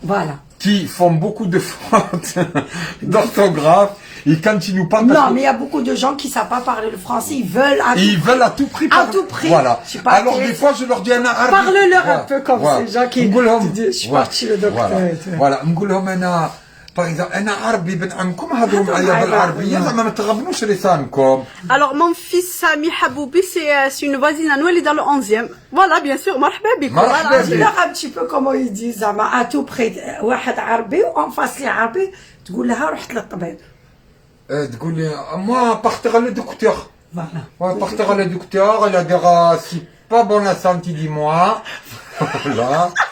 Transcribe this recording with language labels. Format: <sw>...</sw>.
<fr>Voilà. qui font beaucoup de fautes d'orthographe et quand ils nous parlent. Non, mais il y a beaucoup de gens qui ne savent pas parler le français, ils veulent à Ils veulent à tout prix. À tout prix. Voilà. Je sais pas, Alors des fois, je leur dis un arabe. Parle-leur un peu comme ces gens qui</fr> <ar>نقولهم</ar> <fr>disent, je suis parti le docteur. Voilà.</fr> <ar>نقول لهم أنا</ar> <fr>par exemple</fr> <ar>أنا عربي بن عمكم هضروا معايا بالعربية زعما ما تغبنوش لسانكم.</ar> <fr>Alors, mon fils Sami Haboubi, c'est une voisine à nous, elle est dans le 11e. Voilà, bien sûr,</fr> <ar>مرحبا بكم. مرحبا</ar> <fr>Voilà.</fr> <ar>بك.</ar> <fr>Dis-leur un petit peu comment ils disent,</fr> <ar>زعما</ar> <fr>à tout prix,</fr> <ar>واحد عربي وان فاس لي عربي تقول لها رحت للطبيب. تقول لي</ar> <fr>moi partir le docteur. Voilà. Ouais, partir le docteur, il a dira si pas bon la santé dis-moi. Voilà.</fr>